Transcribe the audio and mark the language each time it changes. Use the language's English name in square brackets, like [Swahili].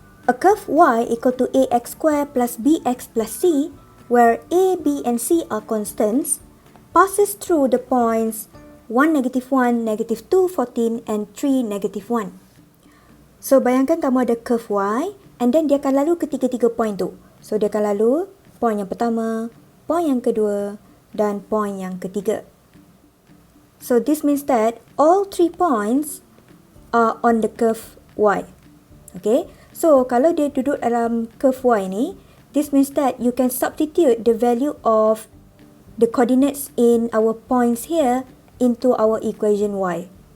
[English] A curve y equal to ax square plus bx plus c, where a, b and c are constants, passes through the points 1, -1, -2, 14 and 3, -1. [Malay] So bayangkan kamu ada curve y and then dia akan lalu ketiga-tiga point tu. So dia akan lalu point yang pertama, point yang kedua dan point yang ketiga. [English] So this means that all 3 points are on the curve y. Okay? So, [Malay] kalau dia duduk dalam curve y ni, [English] this means that you can substitute the value of the coordinates in our points here into our equation y.